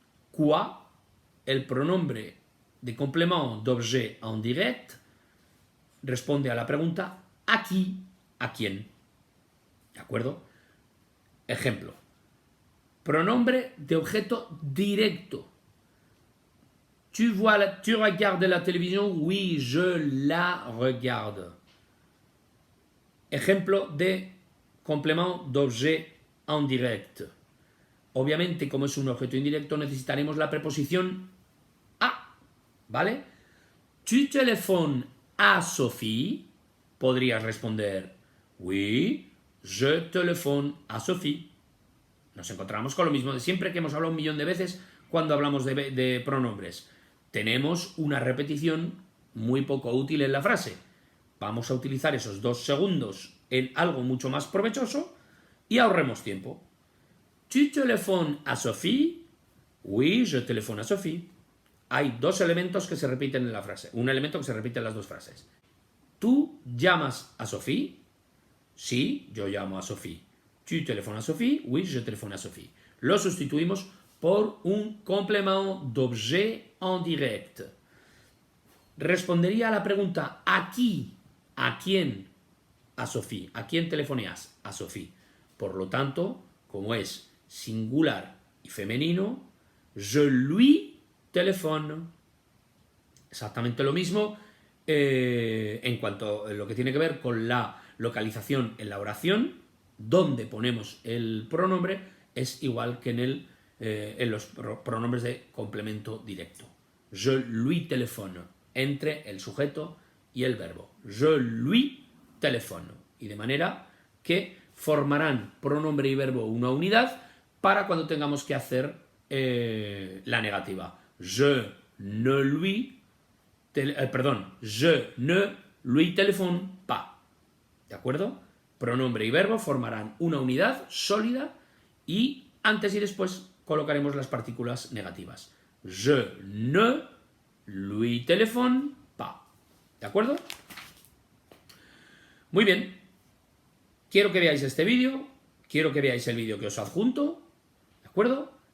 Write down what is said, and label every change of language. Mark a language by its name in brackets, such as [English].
[Spanish] Quoi, el pronombre de [French] complément d'objet indirect [Spanish] responde a la pregunta ¿a qui? ¿A quién? ¿De acuerdo? Ejemplo. Pronombre de objeto directo. [French] Tu regardes la télévision? Oui, je la regarde. [Spanish] Ejemplo de [French] complément d'objet indirect. [Spanish] Obviamente, como es un objeto indirecto, necesitaremos la preposición a, ¿vale? [French] Tu téléphones à Sophie. [Spanish] Podrías responder, [French] oui, je téléphone à Sophie. [Spanish] Nos encontramos con lo mismo de siempre que hemos hablado un millón de veces cuando hablamos de pronombres. Tenemos una repetición muy poco útil en la frase. Vamos a utilizar esos 2 segundos en algo mucho más provechoso y ahorremos tiempo. [French] Tu téléphones à Sophie? Oui, je téléphone à Sophie. [Spanish] Hay 2 elementos que se repiten en la frase. Un elemento que se repite en las 2 frases. ¿Tú llamas a Sophie? Sí, yo llamo a Sophie. [French] Tu téléphones à Sophie? Oui, je téléphone à Sophie. [Spanish] Lo sustituimos por un [French] complément d'objet indirect. [Spanish] Respondería a la pregunta ¿a qui? ¿A quién? A Sophie. ¿A quién telefoneas? A Sophie. Por lo tanto, como es singular y femenino, [French] je lui téléphone. [Spanish] Exactamente lo mismo en cuanto a lo que tiene que ver con la localización en la oración, donde ponemos el pronombre, es igual que en los pronombres de complemento directo. [French] Je lui téléphone, [Spanish] entre el sujeto y el verbo. [French] Je lui téléphone. [Spanish] Y de manera que formarán pronombre y verbo una unidad para cuando tengamos que hacer la negativa. [French] Je ne lui je ne lui téléphone pas. [Spanish] ¿De acuerdo? Pronombre y verbo formarán una unidad sólida y antes y después colocaremos las partículas negativas. [French] Je ne lui téléphone pas. [Spanish] ¿De acuerdo? Muy bien. Quiero que veáis este vídeo, quiero que veáis el vídeo que os adjunto, ¿de acuerdo?